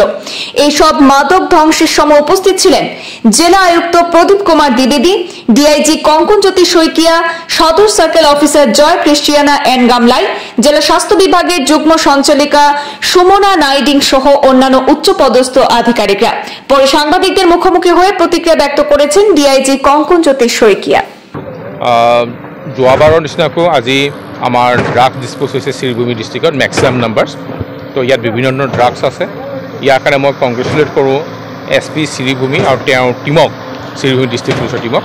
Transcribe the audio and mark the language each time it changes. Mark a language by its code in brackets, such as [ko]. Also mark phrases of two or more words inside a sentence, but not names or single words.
[bn] এইসব মাদক ধ্বংসের সময় উপস্থিত ছিলেন জেলা আয়ুক্ত প্রদীপ কুমার দ্বিবেদী, ডিআইজি কঙ্কনজ্যোতি শইকিয়া, সদর সার্কেল অফিসার জয় ক্রিস্টিয়ানা এন গামলাই, জেলা স্বাস্থ্য বিভাগের যুগ্ম সঞ্চালিকা সুমনা নাইডিং সহ অন্যান্য উচ্চপদস্থ আধিকারিকরা। পরে সাংবাদিকদের মুখোমুখি হয়ে প্রতিক্রিয়া ব্যক্ত করেছেন ডিআইজি কঙ্কনজ্যোতি শইকিয়া। [as] যোৱাবাৰৰ নিচিনাকৈ আজি আমাৰ [en] drugs disposed [as] হৈছে শ্ৰীভূমি [en] district maximum numbers. [as] তো ইয়াত বিভিন্ন ধৰণৰ ড্ৰাগছ আছে। ইয়াৰ কাৰণে মই কংগ্ৰেচুলেট কৰোঁ SP শ্ৰীভূমি আৰু তেওঁৰ টীমক, শ্ৰীভূমি [en] district police team.